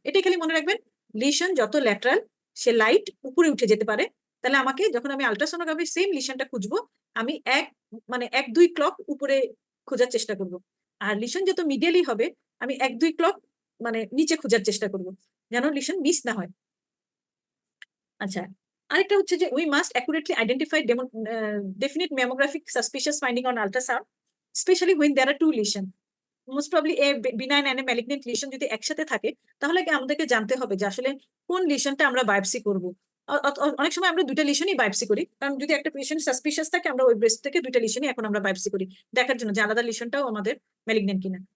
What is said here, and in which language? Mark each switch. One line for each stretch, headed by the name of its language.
Bangla: এটাই খালি মনে রাখবেন, লিশন যত ল্যাটারাল সে লাইট উপরে উঠে যেতে পারে। তাহলে আমাকে যখন আমি আলট্রাসোনোগ্রাফি সেম লিশনটা খুঁজবো, আমি 1-2 ক্লক উপরে খোঁজার চেষ্টা করব। আর লিশন যত মিডিয়ালি হবে আমি 1-2 ক্লক মানে নিচে খোঁজার চেষ্টা করব, যেন লিশন মিস না হয়। আচ্ছা, আরেকটা হচ্ছে যে
English: We must accurately identify definite mammographic suspicious finding on ultrasound, especially when there are two lesion.
Bangla: Most probably A benign and malignant lesion যদি একসাথে থাকে, তাহলে আমাদেরকে জানতে হবে যে আসলে কোন লিশনটা আমরা বায়োপসি করব। অনেক সময় আমরা দুইটা লিশনই বায়োপসি করি, কারণ যদি একটা পেশেন্ট সাসপিশিয়াস থাকে আমরা ওই ব্রেস্ট থেকে দুইটা লিশনই এখন আমরা বায়োপসি করি দেখার জন্য যে আলাদা লিশনটাও আমাদের ম্যালিগনেন্ট কিনা।